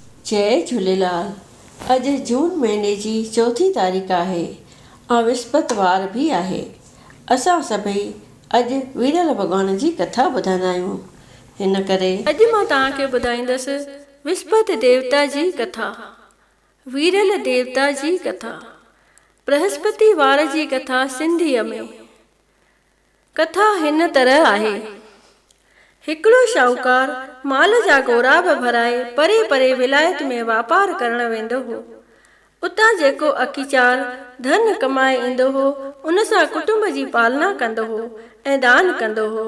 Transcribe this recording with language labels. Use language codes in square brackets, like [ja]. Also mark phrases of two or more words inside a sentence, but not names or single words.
[sd] जय झूलेलाल। अॼु जून महीने जी 4 तारीख़ आहे ऐं विस्पतिवार बि आहे। असां सभई अॼु वीरल भॻवान जी कथा ॿुधंदा आहियूं। हिन करे अॼु मां तव्हांखे ॿुधाईंदसि विस्पति देवता जी कथा, वीरल देवता जी कथा। बृहस्पतिवार जी कथा सिंधीअ में। कथा हिन तरह आहे। हिकिड़ो शाहूकार माल जा गोराब भराए परे परे विलायत में वापार करण वेंदो हो। उतां जेको अखीचार धन कमाए ईंदो हो उन सां कुटुंब जी पालना कंदो हो ऐं दान कंदो हो।